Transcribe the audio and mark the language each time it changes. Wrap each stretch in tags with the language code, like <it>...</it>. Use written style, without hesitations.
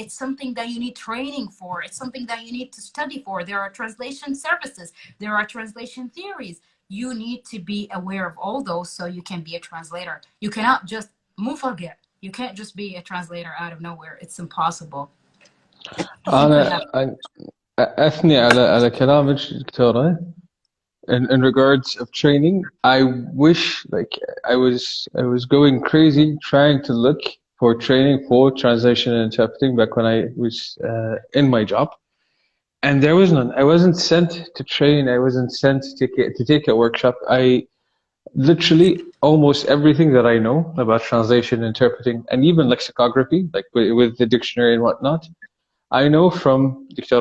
<en>It's something that you need training for. It's something that you need to study for. There are translation services. There are translation theories. You need to be aware of all those so you can be a translator. You cannot just mufagir. You can't just be a translator out of nowhere. It's impossible. I think we have.</en> <ar>أنا أثني على كلامك دكتورة.</ar> <en>In regards of training, I wish like I was going crazy trying to look for training for translation and interpreting back when I was in my job, and there was none. I wasn't sent to train. I wasn't sent to take a workshop. I literally almost everything that I know about translation, interpreting, and even lexicography, like with the dictionary and whatnot, I know from Dr.</en>